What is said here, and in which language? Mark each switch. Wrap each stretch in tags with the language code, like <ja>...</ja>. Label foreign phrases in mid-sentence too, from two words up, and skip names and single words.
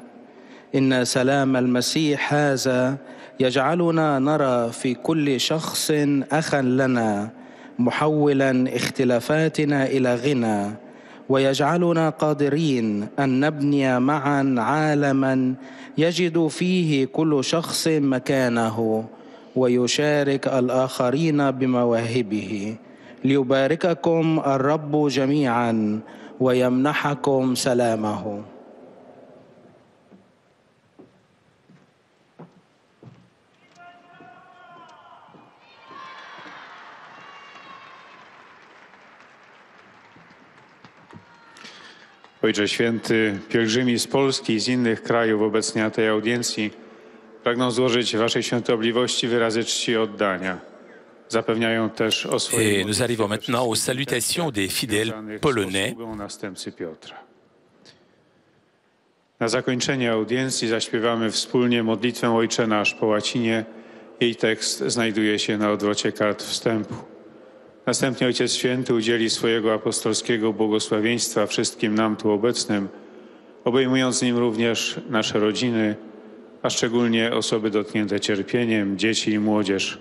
<ar>إن سلام المسيح هذا يجعلنا نرى في كل شخص أخا لنا، محولا اختلافاتنا إلى غنى، ويجعلنا قادرين أن نبني معا عالما يجد فيه كل شخص مكانه ويشارك الآخرين بمواهبه. ليبارككم الرب جميعا ويمنحكم سلامه.</ar> <pl>Ojcze Święty, pielgrzymi z Polski i z innych krajów obecnie na tej audiencji pragną złożyć Waszej Świątobliwości wyrazy czci i oddania. Zapewniają też o swojej...</pl> <fr>Et nous arrivons maintenant aux salutations des fidèles polonais.</fr> <pl>Następcy Piotra. Na zakończenie audiencji zaśpiewamy wspólnie modlitwę Ojcze Nasz po łacinie. Jej tekst znajduje się na odwrocie kart wstępu. Następnie Ojciec Święty udzieli swojego apostolskiego błogosławieństwa wszystkim nam tu obecnym, obejmując nim również nasze rodziny, a szczególnie osoby dotknięte cierpieniem, dzieci i młodzież.</pl>